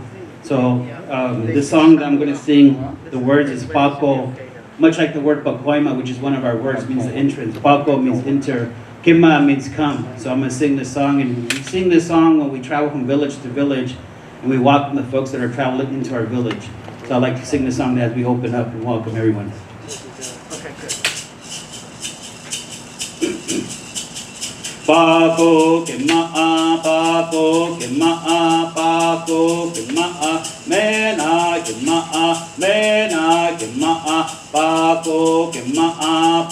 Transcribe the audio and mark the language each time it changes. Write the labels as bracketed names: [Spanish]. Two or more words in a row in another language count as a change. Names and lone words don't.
[English] So this song that I'm going to sing, the words is Paco, much like the word Pacoima, which is one of our words, means the entrance. Paco means enter. Khmer means come. So I'm going to sing this song, and we sing this song when we travel from village to village, and we welcome the folks that are traveling into our village. So I'd like to sing this song as we open up and welcome everyone. [Gabrielino-Fernandeño] Paco que ma'a, Paco que ma'a, Paco que ma'a, mena que ma'a, mena que ma'a, Paco que ma'a,